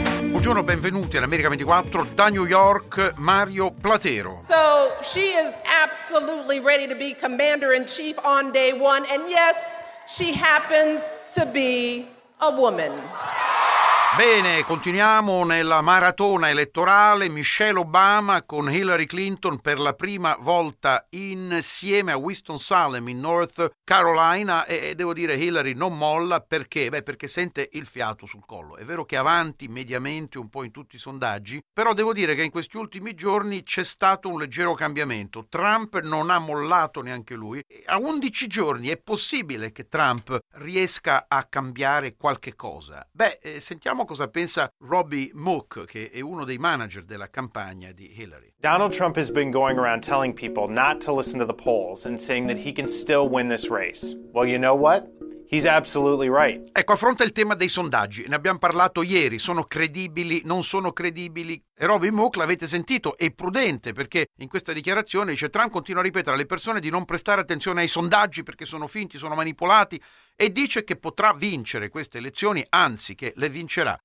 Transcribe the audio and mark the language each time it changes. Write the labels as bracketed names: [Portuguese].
[Italian] Buongiorno, benvenuti all'America 24 da New York, Mario Platero. [English] So she is absolutely ready to be commander in chief on day one, and yes, she happens to be a woman. [Italian] Bene, continuiamo nella maratona elettorale. Michelle Obama con Hillary Clinton per la prima volta insieme a Winston-Salem in North Carolina. E devo dire, Hillary non molla. Perché? Beh, perché sente il fiato sul collo. È vero che avanti mediamente un po' in tutti i sondaggi, però devo dire che in questi ultimi giorni c'è stato un leggero cambiamento. Trump non ha mollato neanche lui. A 11 giorni è possibile che Trump riesca a cambiare qualche cosa? Beh, sentiamo cosa pensa Robbie Mook, che è uno dei manager della campagna di Hillary. [English] Donald Trump has been going around telling people not to listen to the polls and saying that he can still win this race. Well, you know what? He's absolutely right. [Italian] Ecco, affronta il tema dei sondaggi. Ne abbiamo parlato ieri. Sono credibili? Non sono credibili? E Robbie Mook, l'avete sentito, è prudente, perché in questa dichiarazione dice: Trump continua a ripetere alle persone di non prestare attenzione ai sondaggi perché sono finti, sono manipolati, e dice che potrà vincere queste elezioni, anzi che le vincerà.